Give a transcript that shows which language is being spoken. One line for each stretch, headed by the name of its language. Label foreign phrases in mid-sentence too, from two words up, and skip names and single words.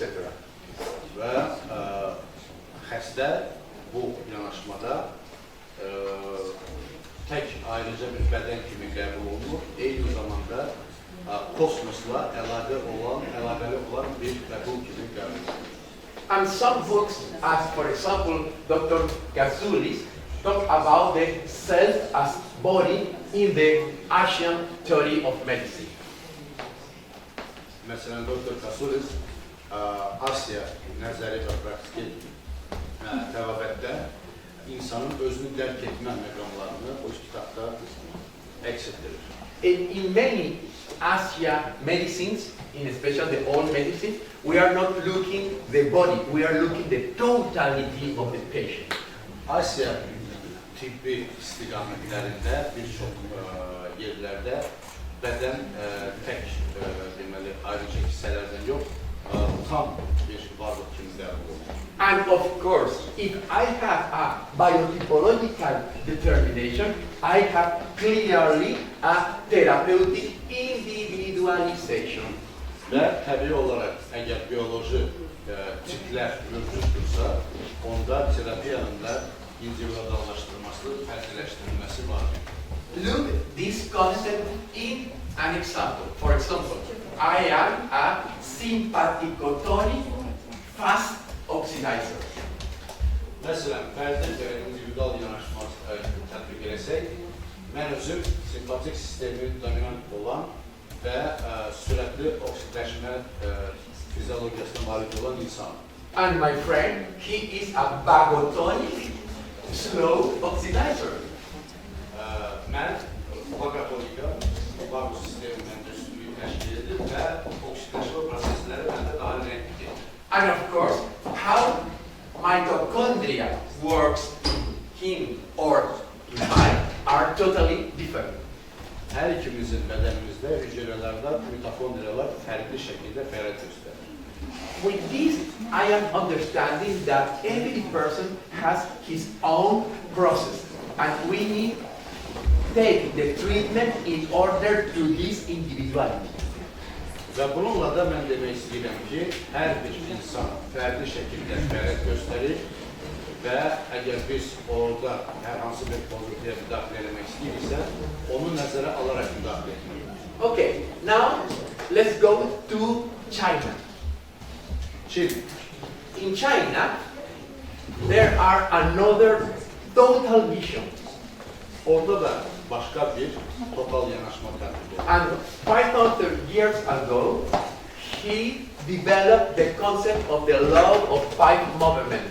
Azerbaijani: Və xəstə bu yanaşmada tək ayrıca bir bədən kimi qəbul olunur, eyni zamanda kosmosla əlaqəli olan bir qəbul kimi qəbul olunur.
English: And some books, as for example, Dr. Gazulis, talk about the self as body in the Asian theory of medicine.
Azerbaijani: Məsələn, Dr. Kasulis Asiya nəzəri və praktiki təvabətdə insanın özünü dərk etmə məqamlarını o kitabda əks etdirir.
English: In many Asia medicines, in especially the old medicine, we are not looking the body, we are looking the totality of the patient.
Azerbaijani: Asiya tibbi istiqamətlərində bir çox yerlərdə bədən tək deməli ayrıca hissələrdən yox, tam bir varlıq kimi qəbul olunur.
English: And of course, if I have a biotypological determination, I have clearly a therapeutic individualization.
Azerbaijani: Və təbii olaraq, əgər bioloji tiplər mövcuddursa, onda terapiyanın da individuallaşdırılması, fərqləşdirilməsi vardır.
English: Look this concept in an example. For example, I am a sympathicotonic fast oxidizer.
Azerbaijani: Məsələn, fərdin individual yanaşma tətbiq eləsək, mən özüm simpatik sistemi dominant olan və sürətli oksidləşmə fizyologiyasına malik olan insan.
English: And my friend, he is a vagotonic slow oxidizer.
Azerbaijani: Mən vagatonika, vagus sistemindən üstünlüyü təşkil edir və oksidləşmə prosesləri məndə daha rəngli.
English: And of course, how mitochondria works in him or in mine are totally different.
Azerbaijani: Hər ikimizin bədənimizdə hüceyrələrdə mitokondriyalar fərqli şəkildə fəaliyyət göstərir.
English: With this, I am understanding that every person has his own process, and we need to take the treatment in order to this individuality.
Azerbaijani: Və bununla da mən demək istəyirəm ki, hər bir insan fərqli şəkildə fəaliyyət göstərir və əgər biz orada hər hansı bir pozuntuya müdaxilə etmək istəyiriksə, onu nəzərə alaraq müdaxilə etməliyik.
English: Okay, now let's go to China.
Azerbaijani: Çin.
English: In China, there are another total vision.
Azerbaijani: Orada da başqa bir total yanaşma tətbiq edilir.
English: And 500 years ago, he developed the concept of the law of 5 movements.